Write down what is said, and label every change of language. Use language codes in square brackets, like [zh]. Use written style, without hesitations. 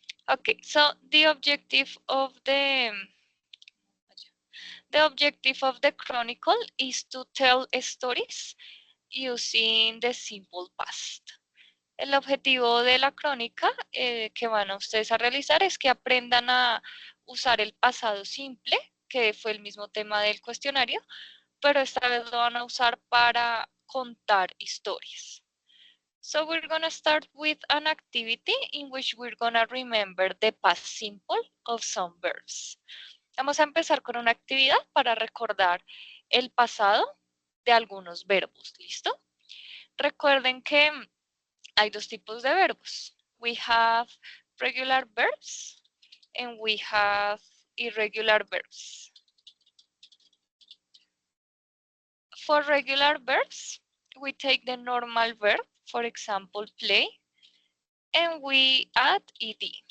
[en] Okay, so the objective of the chronicle is to tell stories using the simple past. [es] El objetivo de la crónica que van a ustedes a realizar es que aprendan a usar el pasado simple, que fue el mismo tema del cuestionario, pero esta vez lo van a usar para contar historias. [en] So we're going to start with an activity in which we're going to remember the past simple of some verbs. [es] Vamos a empezar con una actividad para recordar el pasado de algunos verbos. ¿Listo? Recuerden que hay 2 tipos de verbos. [en] We have regular verbs and we have irregular verbs. For regular verbs, we take the normal verb, for example, play, and we add ed.